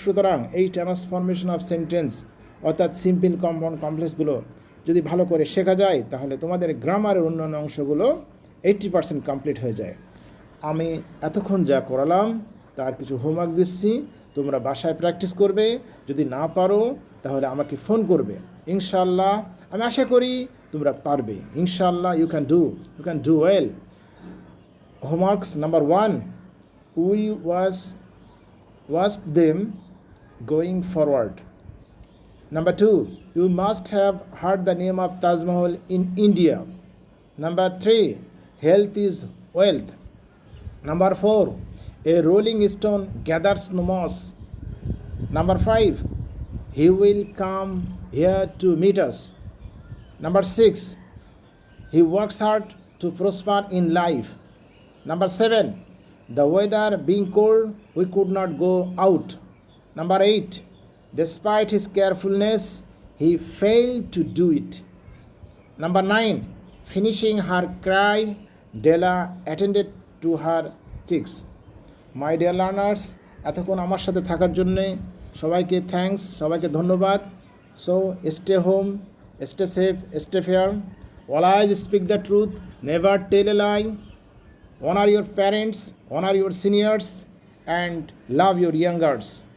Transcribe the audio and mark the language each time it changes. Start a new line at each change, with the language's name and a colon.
Bangla: সুতরাং এই transformation of sentence অর্থাৎ সিম্পল, কম্পাউন্ড, কমপ্লেক্সগুলো যদি ভালো করে শেখা যায় তাহলে তোমাদের গ্রামারের অন্যান্য অংশগুলো 80% কমপ্লিট হয়ে যায়। আমি এতক্ষণ যা করালাম তার কিছু হোমওয়ার্ক দিচ্ছি, তোমরা বাসায় প্র্যাকটিস করবে। যদি না পারো তাহলে আমাকে ফোন করবে, ইনশাল্লাহ আমি আশা করি তোমরা পারবে, ইনশাল্লাহ
English: You can do well. Homeworks number 1, we watched them going forward. Number 2, you must have heard the name of Taj Mahal in India. Number 3, health is wealth. Number 4, a rolling stone gathers no moss. Number 5, he will come here to meet us. Number 6, he works hard to prosper in life. Number 7, the weather being cold, we could not go out. Number 8, despite his carefulness, he failed to do it. Number 9, finishing her cry, Della attended to her cheeks. My dear learners,
Bangla: এতক্ষণ আমার সাথে থাকার জন্যে সবাইকে thanks, সবাইকে ধন্যবাদ।
English: So stay home, stay safe, stay fair, always speak the truth, never tell a lie, honor your parents, honor your seniors, and love your youngers.